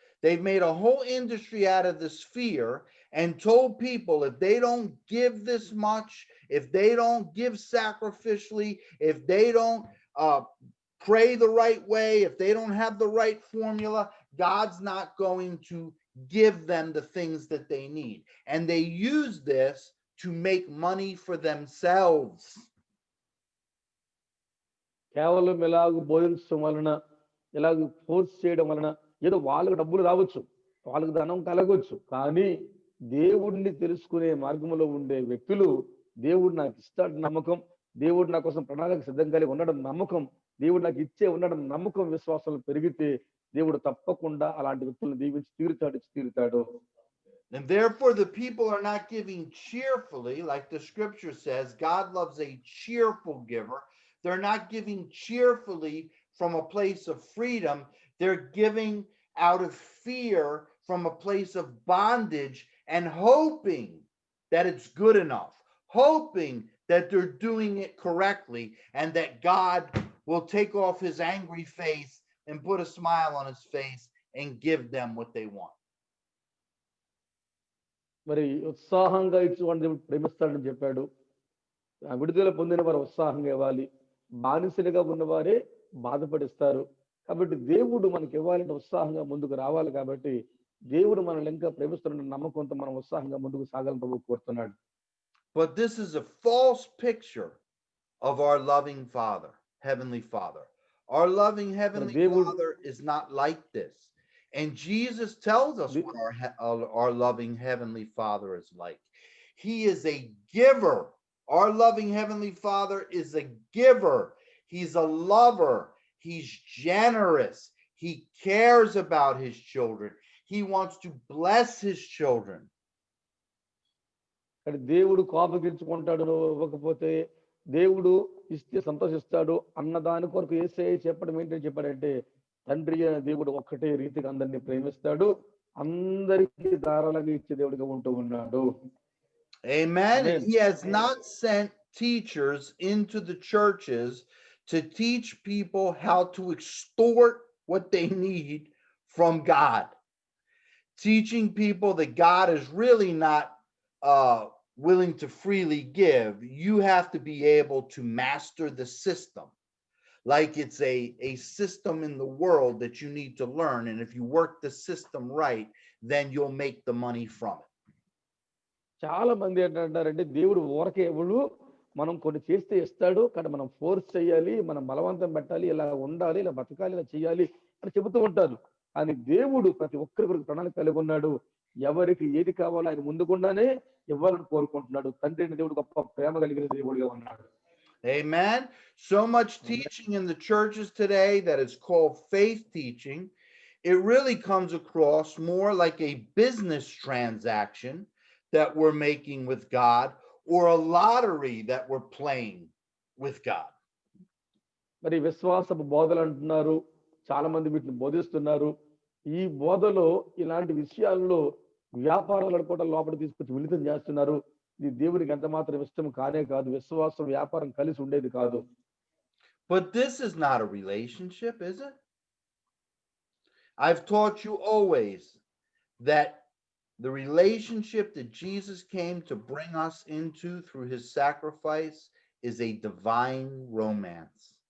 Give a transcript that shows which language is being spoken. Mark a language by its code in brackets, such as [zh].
[en] They've made a whole industry out of this fear and told people if they don't give this much, if they don't give sacrificially, if they don't pray the right way, if they don't have the right formula, God's not going to give them the things that they need. And they use this to make money for themselves. [te] కేవలం ఇలాగ బోధించడం వలన, ఇలాగ force చేయడం వలన ఏదో వాళ్ళకు డబ్బులు రావచ్చు, వాళ్ళకు ధనం కలగవచ్చు, కానీ దేవుడిని తెలుసుకునే మార్గంలో ఉండే వ్యక్తులు దేవుడు నాకు ఇస్తాడు నమ్మకం, దేవుడు నా కోసం ప్రణాళిక సిద్ధం కలిగి ఉండడం నమ్మకం, దేవుడు నాకు ఇచ్చే ఉండడం నమ్మకం, విశ్వాసాలు పెరిగితే దేవుడు తప్పకుండా అలాంటి వ్యక్తులను దీవించి తీరుతాడు. [en] And therefore the people are not giving cheerfully, like the scripture says, God loves a cheerful giver. They're not giving cheerfully from a place of freedom. They're giving out of fear from a place of bondage and hoping that it's good enough, hoping that they're doing it correctly and that God will take off his angry face and put a smile on his face and give them what they want. [te] మరి ఉత్సాహంగా ఇచ్చేవాడిని దేవుడు ప్రేమిస్తాడని చెప్పాడు. విడుదల పొందిన వారు ఉత్సాహంగా ఇవ్వాలి. బానిసలుగా ఉన్నవారే బాధపడిస్తారు. కాబట్టి దేవుడు మనకి ఇవ్వాలంటే ఉత్సాహంగా ముందుకు రావాలి. కాబట్టి దేవుడు మనల్ని ఇంకా ప్రేమిస్తున్న నమ్మకంతో మనం ఉత్సాహంగా ముందుకు సాగాలని ప్రభు కోరుతున్నాడు. [en] But this is a false picture of our loving Father, Heavenly Father. Our loving Heavenly Father is not like this. And Jesus tells us what our loving Heavenly Father is like. He is a giver. Our loving Heavenly Father is a giver. He's a lover. He's generous. He cares about his children. He wants to bless his children. [te] దేవుడు కోపగించుకుంటాడు నువ్వు ఇవ్వకపోతే, దేవుడు ఇస్తే సంతోషిస్తాడు అన్న దాని కొరకు యేసయ్య చెప్పడం ఏంటని చెప్పాడంటే, తండ్రి అయిన దేవుడు ఒక్కటే రీతిగా అందరినీ ప్రేమిస్తాడు, అందరికీ ధారాళంగా ఇచ్చే దేవుడిగా ఉంటూ ఉన్నాడు. [en] Amen. And he has not sent teachers into the churches to teach people how to extort what they need from God. Teaching people that God is really not willing to freely give. You have to be able to master the system. Like it's a system in the world that you need to learn. And if you work the system right, then you'll make the money from it. [te] చాలా మంది ఏంటంటారంటే దేవుడు ఊరకే ఎవడు మనం కొన్ని చేస్తే ఇస్తాడు, కానీ మనం ఫోర్స్ చేయాలి, మనం బలవంతం పెట్టాలి, ఇలా ఉండాలి, ఇలా బతకాలి, ఇలా చేయాలి అని చెబుతూ ఉంటారు. కానీ దేవుడు ప్రతి ఒక్కరికి ప్రణాళిక కలిగి ఉన్నాడు. ఎవరికి ఏది కావాలో ఆయన ముందుకుండానే ఇవ్వాలని కోరుకుంటున్నాడు. తండ్రి అయిన దేవుడు గొప్ప ప్రేమ కలిగిన దేవుడిగా ఉన్నాడు. [en] Amen. So much teaching in the churches today that is called faith teaching. It really comes across more like a business transaction that we're making with God, or a lottery that we're playing with God. [te] మరి విశ్వాసపు బోధలు అంటున్నారు, చాలా మంది వీటిని బోధిస్తున్నారు. ఈ బోధలో ఇలాంటి విషయాల్లో వ్యాపారాలు అనుకోవడం లోపల తీసుకొచ్చి మిళితం చేస్తున్నారు. ఇది దేవునికి ఎంత మాత్రం ఇష్టం కానే కాదు. విశ్వాసం వ్యాపారం కలిసి ఉండేది కాదు. [en] But this is not a relationship, is it? I've taught you always that the relationship that Jesus came to bring us into through his sacrifice is a divine romance.